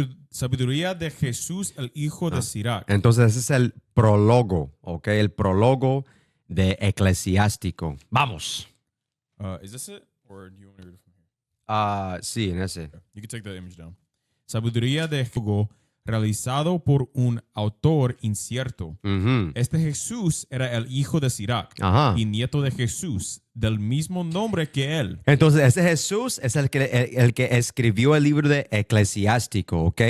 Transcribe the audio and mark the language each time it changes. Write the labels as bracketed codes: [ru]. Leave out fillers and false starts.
[es] Sabiduría de Jesús, el hijo de Sirac. Entonces, ese es el prólogo, ¿ok? El prólogo de Eclesiástico. Vamos. [en] Is this it? Or do you want me to read it from here? [es] Sí, en ese. [en] You can take the image down. [es] Sabiduría de Jesús, realizado por un autor incierto. Ujú. Este Jesús era el hijo de Sirac Ajá. y nieto de Jesús, del mismo nombre que él. Entonces, ese Jesús es el que escribió el libro de Eclesiástico, ¿ok?